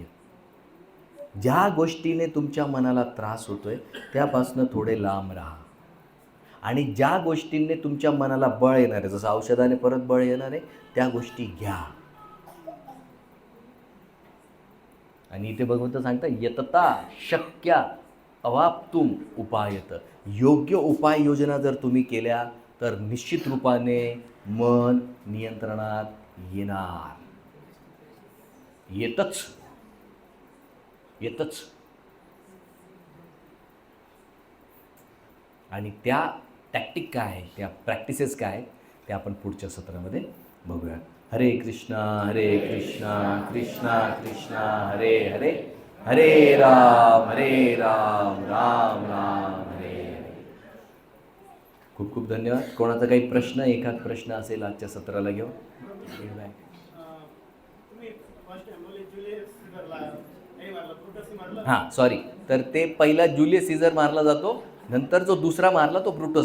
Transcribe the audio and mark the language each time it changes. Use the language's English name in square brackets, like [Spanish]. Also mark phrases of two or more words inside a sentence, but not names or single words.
[Marathi] ज्या गोष्टीने तुमच्या मनाला त्रास होतोय त्यापासून थोडे लांब राहा. आणि ज्या गोष्टींनी तुमच्या मनाला बळ येणार आहे, जसं औषधाने परत बळ येणार आहे, त्या गोष्टी घ्या. आणि इथे भगवंत सांगता [Sanskrit] यतता शक्या अवाप्तुम उपायत. [Marathi] योग्य उपाययोजना जर तुम्ही केल्या तर निश्चित रूपाने मन नियंत्रणात येणार. येतच. आणि त्या टॅक्टिक काय आहे, त्या प्रॅक्टिसेस काय आहेत, ते आपण पुढच्या सत्रामध्ये बघूया. हरे कृष्णा कृष्णा कृष्णा हरे हरे, हरे राम राम राम हरे हरे. खूप खूप धन्यवाद. कोणाचा काही प्रश्न, एखाद प्रश्न असेल आजच्या सत्राला घेऊ. हां सॉरी, तर ते पहिला जुलियस सीझर मारला जातो, नंतर जो दुसरा मारला तो ब्रुटस.